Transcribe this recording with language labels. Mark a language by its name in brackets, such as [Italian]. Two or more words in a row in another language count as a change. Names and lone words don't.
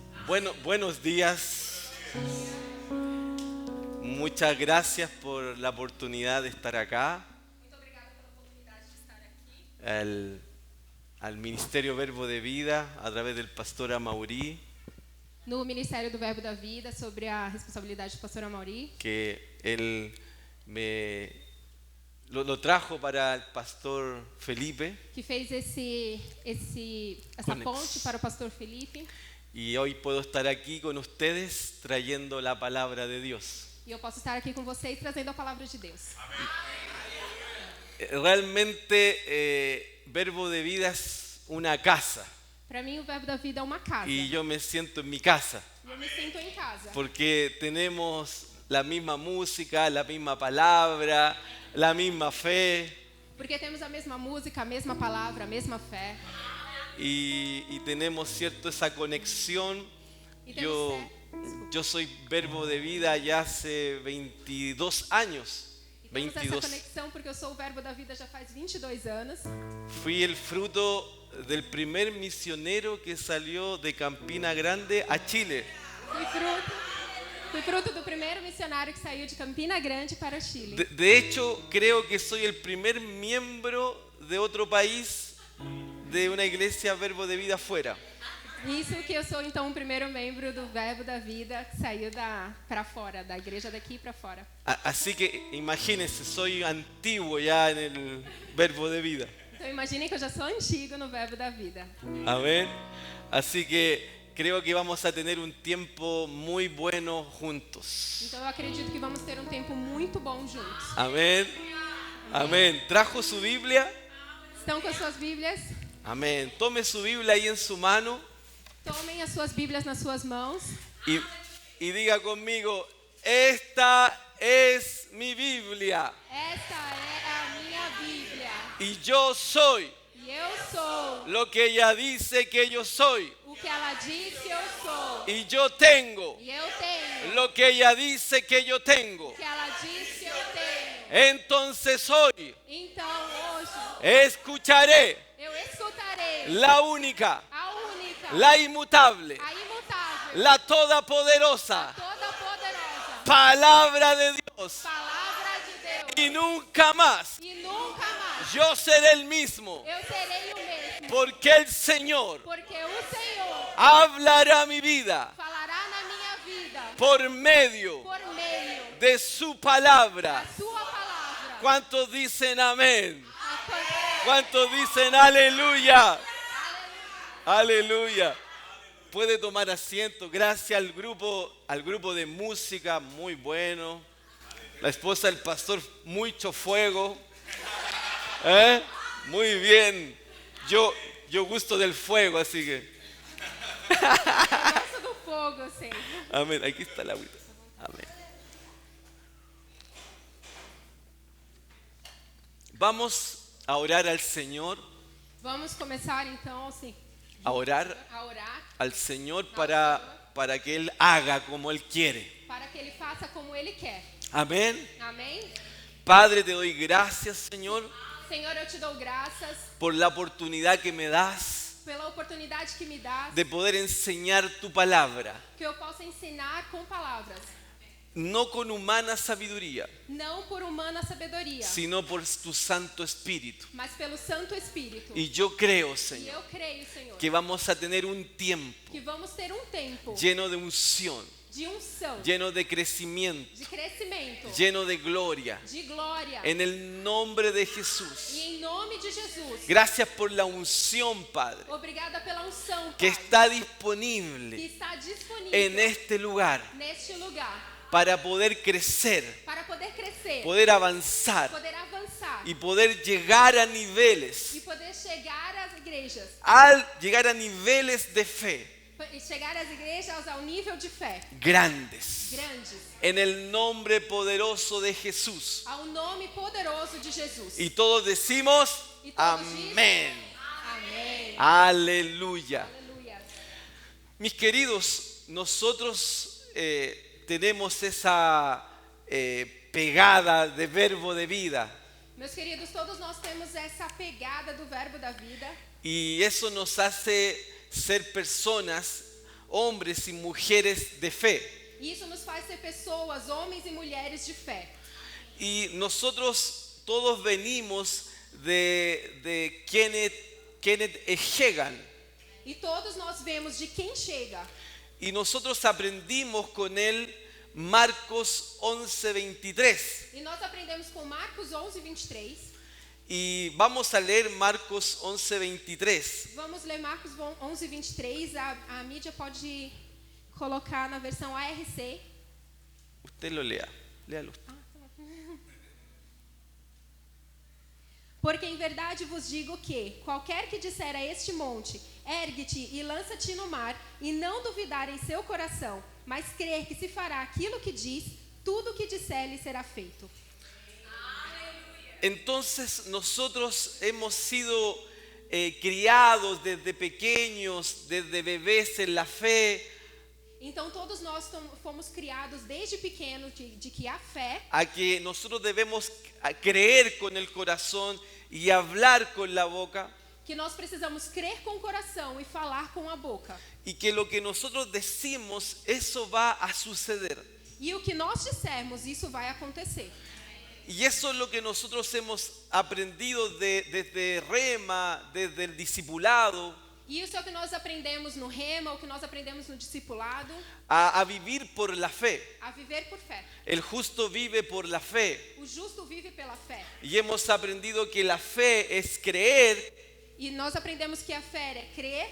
[Spanish] Buenos días. Muchas gracias por la oportunidad de estar acá. [Portuguese] Muito obrigada pela oportunidade de estar aqui. [Spanish] Al Ministerio Verbo de Vida a través del pastor Amaury, [Portuguese] No Ministério do Verbo da Vida, sobre a responsabilidade do pastor Amaury, [Spanish] que él lo trajo para el pastor Felipe, [Portuguese] que fez essa ponte para o pastor Felipe. [Spanish] y hoy puedo estar aquí con ustedes trayendo la palabra de Dios. [Portuguese] E eu posso estar aqui com vocês trazendo a palavra de Deus. [Spanish] Realmente Verbo de Vida es una casa [Portuguese] Para mim, o Verbo da Vida é uma casa. [Spanish] y yo me siento en mi casa [Portuguese] E eu me sinto em casa. [Spanish] porque tenemos la misma música, la misma palabra, la misma fe [Portuguese] Porque temos a mesma música, a mesma palavra, a mesma fé. [Spanish] y tenemos cierto esa conexión. [Portuguese] E temos [Spanish] Yo soy Verbo de Vida ya hace 22 años. [Portuguese] E temos essa 22. conexão porque eu sou o Verbo da Vida já faz 22 anos. [Spanish] Fui el fruto del primer misionero que salió de Campina Grande a Chile. [Portuguese] Fui fruto do primeiro missionário que saiu de Campina Grande para o Chile. [Spanish] De hecho, creo que soy el primer miembro de otro país de una iglesia Verbo de Vida afuera. [Portuguese] Isso que eu sou então o primeiro membro do Verbo da Vida que saiu para fora, da igreja daqui para fora. [Spanish] Así que imagínense, soy antiguo ya en el Verbo de Vida. [Portuguese] Então imaginem que eu já sou antigo no Verbo da Vida. [Spanish] Amén. Así que creo que vamos a tener un tiempo muy bueno juntos. [Portuguese] Então eu acredito que vamos ter um tempo muito bom juntos. [Spanish] Amén. Amén. ¿Trajo su Biblia? [Portuguese] Estão com as suas Bíblias? [Spanish] Amén. Tome su Biblia ahí en su mano [Portuguese] Tomem as suas Bíblias nas suas mãos [Spanish] y diga conmigo, esta es mi Biblia [Portuguese] Esta é a minha Bíblia. [Spanish] y yo soy [Portuguese] E eu sou [Spanish] lo que ella dice que yo soy [Portuguese] o que ela disse eu sou. [Spanish] y yo tengo [Portuguese] E eu tenho [Spanish] lo que ella dice que yo tengo. [Portuguese] o que ela disse eu tenho. [Spanish] Entonces hoy [Portuguese] Então hoje [Spanish] escucharé [Portuguese] eu escutarei [Spanish] la única, [Portuguese] a única, [Spanish] la inmutable, [Portuguese] a imutável, [Spanish] la todopoderosa [Portuguese] toda poderosa [Spanish] palabra de Dios [Portuguese] palavra de Deus. [Spanish] y nunca más [Portuguese] E nunca mais [Spanish] yo seré el mismo, [Portuguese] eu serei o mesmo. [Spanish] porque el Señor [Portuguese] Porque o Senhor [Spanish] hablará mi vida [Portuguese] falará na minha vida [Spanish] por medio [Portuguese] por meio [Spanish] de su palabra. [Portuguese] da sua palavra. [Spanish] ¿Cuántos dicen amén? A ¿Cuántos dicen aleluya? Aleluya. Puede tomar asiento. Gracias al grupo de música, muy bueno. La esposa del pastor, mucho fuego. Muy bien. Yo gusto del fuego, así que. [Portuguese] gosto do fogo, Senhor. [Spanish] Amén. Aquí está la agüita. Amén. Vamos a orar al Señor, [Portuguese] Vamos começar então assim, [Spanish] a orar [Portuguese] a orar [Spanish] al Señor para que Él haga como Él quiere. [Portuguese] para que Ele faça como Ele quer. [Spanish] Amén. [Portuguese] Amém? [Spanish] Padre, te doy gracias, Señor, [Portuguese] Senhor, eu te dou graças [Spanish] por la oportunidad que me das [Portuguese] pela oportunidade que me dás, [Spanish] de poder enseñar tu palabra, [Portuguese] que eu possa ensinar com palavras, [Spanish] no con humana sabiduría, [Portuguese] não por humana sabedoria, [Spanish] sino por tu Santo Espíritu. [Portuguese] mas pelo Santo Espírito. [Spanish] Y yo creo, [Portuguese] E [Spanish] Señor, [Portuguese] eu creio, Senhor, [Spanish] que vamos a tener un tiempo [Portuguese] que vamos ter um tempo [Spanish] lleno de unción, [Portuguese] de unção, [Spanish] lleno de crecimiento, [Portuguese] de crescimento, [Spanish] lleno de gloria, [Portuguese] de glória. [Spanish] en el nombre de Jesús. [Portuguese] E em nome de Jesus, [Spanish] Gracias por la unción, Padre, [Portuguese] obrigada pela unção, [Spanish] que [Portuguese] Pai, [Spanish] está [Portuguese] que [Spanish] disponible [Portuguese] está disponível [Spanish] en este lugar [Portuguese] neste lugar [Spanish] para poder crecer, [Portuguese] para poder crescer, [Spanish] poder avanzar [Portuguese] poder avançar [Spanish] y poder llegar a niveles, [Portuguese] e poder chegar às igrejas, [Spanish] llegar a niveles de fe [Portuguese] e chegar às igrejas ao nível de fé [Spanish] grandes. [Portuguese] grandes, [Spanish] En el nombre poderoso de Jesús. [Portuguese] ao nome poderoso de Jesus. [Spanish] Y todos decimos, [Portuguese] E todos [Spanish] amén. [Portuguese] Amém. [Spanish] Aleluya. [Portuguese] Aleluia. [Spanish] Mis queridos, nosotros tenemos esa pegada de Verbo de Vida. [Portuguese] Meus queridos, todos nós temos essa pegada do Verbo da Vida. [Spanish] Y eso nos hace ser personas hombres y mujeres de fe. [Portuguese] Isso nos faz ser pessoas, homens e mulheres de fé. [Spanish] Y nosotros todos venimos de Kenneth Hagin. [Portuguese] E todos nós vemos de quem chega. [Spanish] Y nosotros aprendimos con él Marcos 11:23. [Portuguese] E nós aprendemos com Marcos 11:23. [Spanish] Y vamos a leer Marcos 11:23. [Portuguese] Vamos ler Marcos 11:23. A mídia pode colocar na versão ARC. [Spanish] Usted lo lea. Léalo. [Portuguese] Porque em verdade vos digo que, qualquer que disser a este monte, ergue-te e lança-te no mar, e não duvidar em seu coração, mas crer que se fará aquilo que diz, tudo o que disser lhe será feito. [Spanish] Entonces nosotros hemos sido criados desde pequeños, desde bebés en la fe, [Portuguese] Então todos nós fomos criados desde pequeno de que a fé, [Spanish] a que nosotros debemos creer con el corazón y hablar con la boca, [Portuguese] que nós precisamos crer com o coração e falar com a boca. [Spanish] y que lo que nosotros decimos, eso va a suceder. [Portuguese] E o que nós dissermos, isso vai acontecer. [Spanish] Y eso es lo que nosotros hemos aprendido desde Rema, desde el discipulado, [Portuguese] E isso é o que nós aprendemos no Rema, o que nós aprendemos no discipulado, [Spanish] a vivir por la fe. [Portuguese] a viver por fé. [Spanish] El justo vive por la fe. [Portuguese] O justo vive pela fé. [Spanish] Y hemos aprendido que la fe es creer [Portuguese] E nós aprendemos que a fé é crer